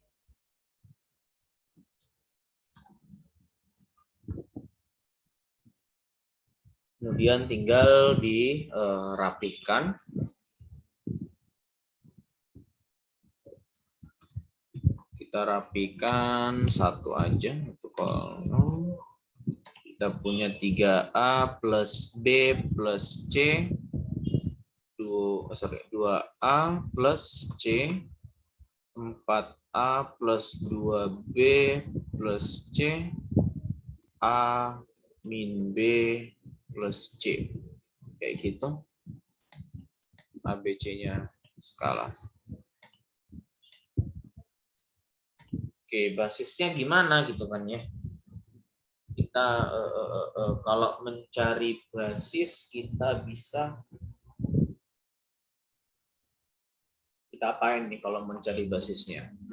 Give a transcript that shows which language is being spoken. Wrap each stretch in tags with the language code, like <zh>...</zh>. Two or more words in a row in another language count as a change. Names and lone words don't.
<id>Kemudian tinggal dirapihkan. Kita rapikan 1 aja untuk kolom. Kita punya 3A plus B plus C. 2A plus C. 4A plus 2B plus C. A min B plus C. Kayak gitu. ABC-nya skala. Oke, basisnya gimana gitu kan ya? Kita kalau mencari basis kita bisa kita apain nih kalau mencari basisnya?</id>